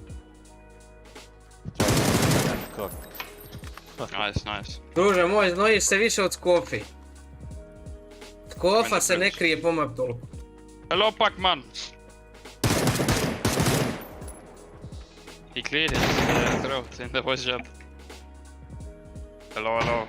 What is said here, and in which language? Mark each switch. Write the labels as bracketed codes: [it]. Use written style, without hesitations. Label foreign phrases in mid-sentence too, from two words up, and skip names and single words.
[en] Cook. Nice, nice. [sr] Druže moj, znojiš se više od Skofi. Skofa se ne krije po map toliko. [en] Hello, Pac-Man! He cleared his throat in the voice chat. Hello, hello.